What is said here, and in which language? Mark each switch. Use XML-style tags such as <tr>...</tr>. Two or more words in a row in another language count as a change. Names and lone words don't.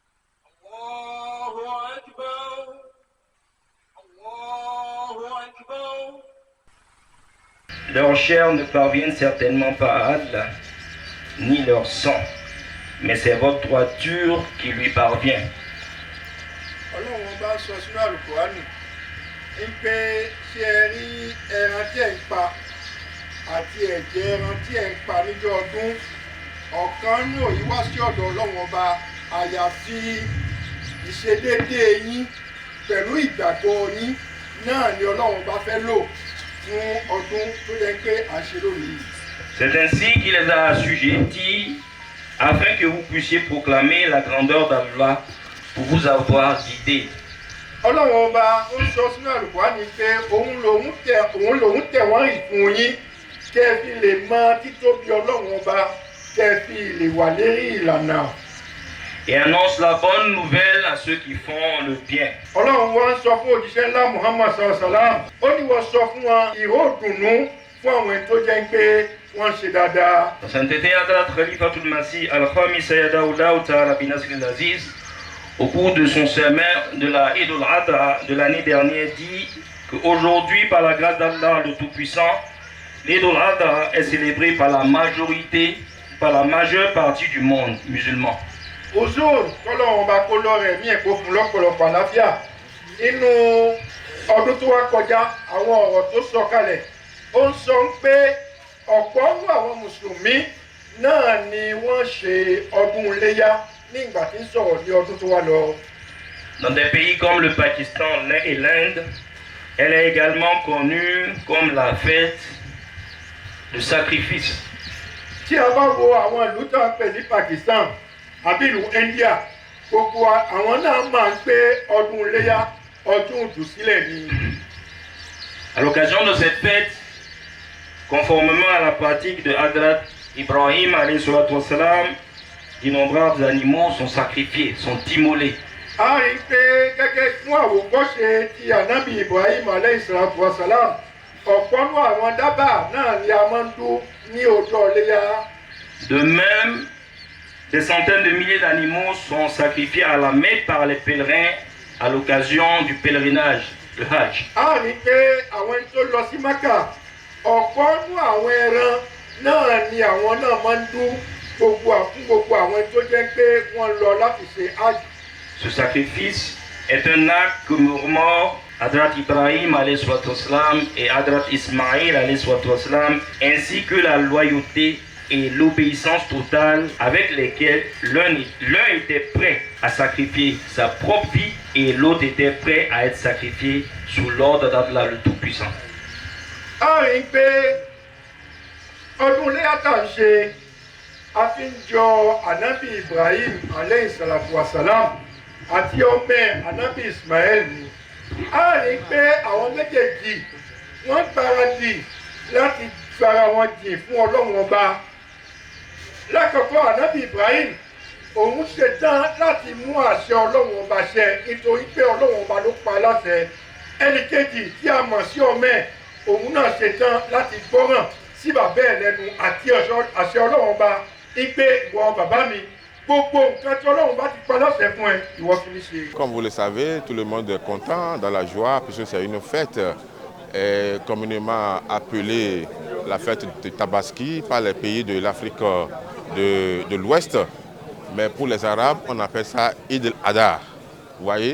<fr>Leurs chairs ne parviennent certainement pas à Allah, ni leur sang, mais c'est votre droiture qui lui parvient.</fr> <yo>Ọlọ́run bá sọ sínú àlùkùránì ń pé ṣé ẹ rí ẹran tí ẹ̀ ń pa àti ẹ̀jẹ̀ ẹran tí ẹ̀ ń pa níjọ́ ọdún ọ̀kan nínú òyìn wá sí ọ̀dọ̀ Ọlọ́run ọba àyàfi ìṣedéédéé yín pẹ̀lú ìgbàgbọ́ yín náà ni Ọlọ́run ọba fẹ́ lò fún ọdún tó yẹ pé à ń ṣe lónìí.</yo> <fr>C'est ainsi qu'il les a assujettis afin que vous puissiez proclamer la grandeur d'Allah pour vous avoir guidé.</fr> <yo>Ọlọ́run ọba ó sọ sínú àlùkùránì pé òun lòun tẹ̀ wọ́n rìn fún yín kẹ́ ẹ fi lè mọ títóbi Ọlọ́run ọba kẹ́ ẹ fi lè wà lérí ìlànà.</yo> <fr>Et annonce la bonne nouvelle à ceux qui font le bien.</fr> <yo>Ọlọ́run wá ń sọ fún òjíṣẹ́ ńlá Muhammad sallam ó ní wọ́n sọ fún wọn ìró ìdùnnú fún àwọn tó jẹ́ pé wọ́n ṣe dáadáa.</yo> <fr>Sainteté Hadrat Khalifatul Masih Al-Khamis Sayyadahu Ta'ala bin Nasr al-Aziz, au cours de son sermon de la Eid al-Adha de l'année dernière, dit qu'aujourd'hui, par la grâce d'Allah le Tout-Puissant, l'Eid al-Adha est célébrée par la majeure partie du monde musulman.</fr> <yo>Òzòr kọ́lọ́run bá kó lọ́rẹ̀ mí ẹ̀kọ́ fún lọ́pọ̀lọpọ̀ àlàáfíà nínú ọdún tó wá kọjá àwọn ọ̀rọ̀ tó sọ kalẹ̀ ó ń sọ pé ọ̀pọ̀ nínú àwọn mùsùlùmí náà ni wọ́n ṣe ọdún iléyá nígbà tí ń sọ̀rọ̀ ní ọdún tó wá lọ.</yo> <fr>Dans des pays comme le Pakistan et l'Inde, elle est également connue comme la fête de sacrifice.</fr> <yo>Tí a bá wo àwọn ìlú tó ń pè ní Pakistan àbí ìlú India, gbogbo àwọn náà máa ń pé ọdún iléyá ọdún ìdùsílẹ̀ ni.</yo> <fr>À l'occasion de cette fête, conformément à la pratique de Hadrat Ibrahim</fr> <ar>عليه الصلاة والسلام,</ar> <fr>d'innombrables animaux sont sacrifiés, sont immolés.</fr> <yo>A rí i pé gẹ́gẹ́ fún àwòkọ́ṣe ti ànábì Ibrahim</yo> <ar>عليه الصلاة والسلام,</ar> <yo>ọ̀pọ̀ nínú àwọn dábàá náà ni a máa ń dú ní ọjọ́ iléyá.</yo> <fr>De même, des centaines de milliers d'animaux sont sacrifiés à la Mecque par les pèlerins à l'occasion du pèlerinage, le Hajj.</fr> <yo>A rí i pé àwọn tó lọ sí Mẹ́kà, ọ̀pọ̀ nínú àwọn ẹran náà ni àwọn náà máa ń dú fún gbogbo àwọn tó jẹ́ pé wọ́n lọ láti ṣe Hajj.</yo> <fr>Ce sacrifice est un acte commémorant Hadrat Ibrahim</fr> <ar>عليه الصلاة والسلام</ar> <fr>et Hadrat Ismaïl</fr> <ar>عليه الصلاة والسلام,</ar> <fr>ainsi que la loyauté et l'obéissance totale avec lesquelles l'un était prêt à sacrifier sa propre vie et l'autre était prêt à être sacrifié sous l'ordre d'Allah le Tout-Puissant.</fr> <yo>A rí i pé ọdún iléyá tá à ń ṣe a fi ń jọ ànábì Ibrahim</yo> <ar>عليه الصلاة والسلام</ar> <yo>àti ọmọ ànábì Ismail ni. A rí i pé àwọn méjèèjì wọ́n gbáradì láti gbára wọn jìn fún Ọlọ́run ọba. Lákọ̀ọ́kọ́ ànábì Ibrahim òun ṣetán láti mú àṣẹ Ọlọ́run ọba ṣẹ nítorí pé Ọlọ́run ọba ló pa láṣẹ. Ẹnìkejì tí a mọ̀ sí ọmọ òun náà ṣetán láti gbọ́ràn sí bàbá ẹ̀ lẹ́nu àti àṣẹ Ọlọ́run ọba ìpè ìwọ bàbá mi gbogbo nǹkan tí Ọlọ́run bá ti pa láṣẹ fún ẹ ìwọ fi ní ṣe.</yo> <fr>Comme vous le savez, tout le monde est content, dans la joie, puisque c'est une fête communément appelée la fête de Tabaski par les pays de l'Afrique de l'Ouest. Mais pour les Arabes, on appelle ça Eid al-Adha. Vous voyez?</fr>